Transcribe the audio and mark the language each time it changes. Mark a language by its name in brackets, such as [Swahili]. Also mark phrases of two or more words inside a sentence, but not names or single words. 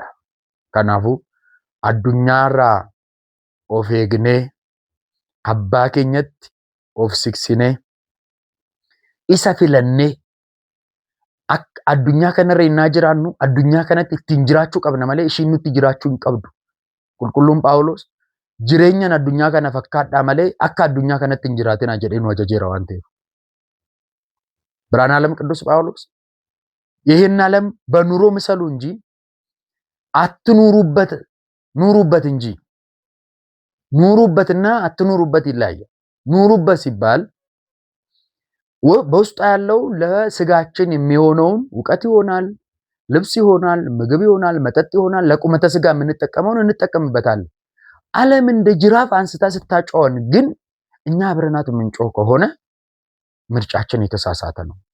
[Oromo] Kanaafuu addunyaarraa of eegnee abbaa keenyatti of siksinee isa filannee akka addunyaa kanarra innaa jiraannu addunyaa kanatti ittiin jiraachuu qabna malee ishiin nutti jiraachuu hin qabdu. Qulqulluun Phaawulos jireenyan addunyaa kana fakkaadhaa malee akka addunyaa kanatti hin jiraatina jedhee nu ajajeera waan ta'eef. [Amharic] ብርሃነ ዓለም ቅዱስ ጳውሎስ ይህን ዓለም በኑሮ ምሰሉ እንጂ አትኑሩበት ኑሩበት እንጂ ኑሩበትና አትኑሩበት ይለያያል። ኑሩበት ሲባል በውስጡ ያለው ለስጋችን የሚሆነውን ዕውቀት ይሆናል፣ ልብስ ይሆናል፣ ምግብ ይሆናል፣ መጠጥ ይሆናል። ለቁመተ ስጋ የምንጠቀመውን እንጠቀምበታለን። ዓለም እንደ ጅራፍ አንስታ ስታጫወን ግን እኛ አብረናት የምንጮህ ከሆነ ምርጫችን የተሳሳተ ነው።